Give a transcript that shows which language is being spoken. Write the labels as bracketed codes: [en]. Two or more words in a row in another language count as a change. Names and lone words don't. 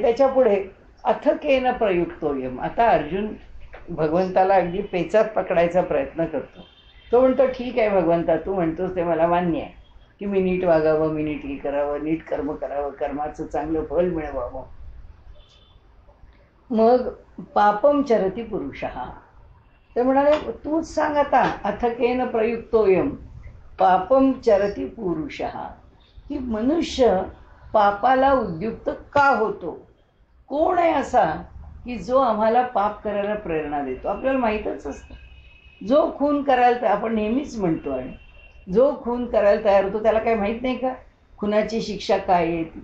[mr] त्याच्या पुढे [sa] अथकेन प्रयुक्तोयम. [mr] आता अर्जुन भगवंताला अगदी पेचात पकडायचा प्रयत्न करतो. तो म्हणतो ठीक आहे भगवंता, तू म्हणतोस ते मला मान्य आहे की मी नीट वागावं, मी नीट हे करावं, नीट कर्म करावं, कर्माचं चांगलं फळ मिळवावं. [sa] मग पापम चरती पुरुषः. [mr] ते म्हणाले तूच सांग आता, [sa] अथकेन प्रयुक्तोयम पापम चरती पुरुषः, [mr] की मनुष्य पापाला उद्युक्त का होतो. कोण आहे असा की जो आम्हाला पाप करायला प्रेरणा देतो. आपल्याला माहीतच असतं, जो खून करायला आपण नेहमीच म्हणतो, आणि जो खून करायला तयार होतो त्याला काही माहीत नाही का खुनाची शिक्षा काय आहे ती.